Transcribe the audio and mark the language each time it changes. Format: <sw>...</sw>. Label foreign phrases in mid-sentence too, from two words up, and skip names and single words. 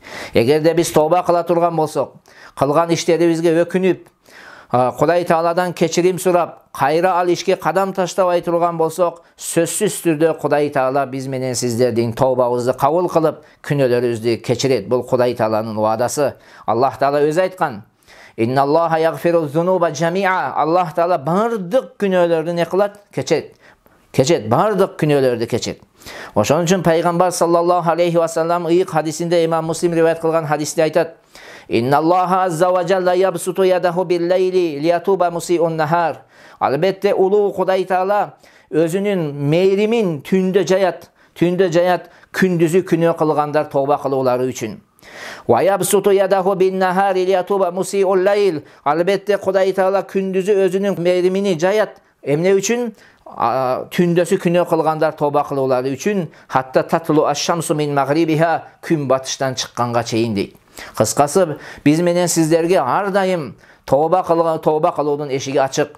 <ky>Эгерде биз тооба кыла турган болсок, кылган иштерибизге өкүнүп, Кудай Тааладан кечирим сурап, кайра ал ишке кадам таштабай турган болсок, сөзсүз түрдө Кудай Таала биз менен сиздердин тообабызды кабыл кылып, күнөөлөрүбүздү кечирет. Бул Кудай Тааланын ваадасы. Аллах Таала өзү айткан:</ky> <ar>"إن الله يغفر الذنوب جميعا."</ar> <ky>Аллах Таала бардык күнөөлөрдү не кылат? Кечет, бардык күнөөлөрдү кечет. Ошон үчүн пайгамбар</ky> <ar>صلى الله عليه وسلم</ar> <ky>ыйык хадисинде, Имам Муслим риваят кылган хадисте айтат:</ky> <ar>"إن الله عز وجل يبسط يده بالليل ليتوب مسيء النهار."</ar> <ky>Албетте улуу Кудай Таала өзүнүн мейримин түндө жаят, күндүзү күнөө кылгандар тооба кылуулары үчүн.</ky> <ar>ويبسط يده بالنهار ليتوب مسيء الليل.</ar> <ky>Албетте Кудай Таала күндүзү өзүнүн мейримини жаят. Эмне үчүн? Түндөсү күнөө кылгандар тооба кылуулары үчүн.</ky> <ar>حتى تطلع الشمس من مغربها,</ar> <ky>күн батыштан чыкканга чейин дейт. Кыскасы, биз менен сиздерге ар дайым тооба кылуунун эшиги ачык.</ky>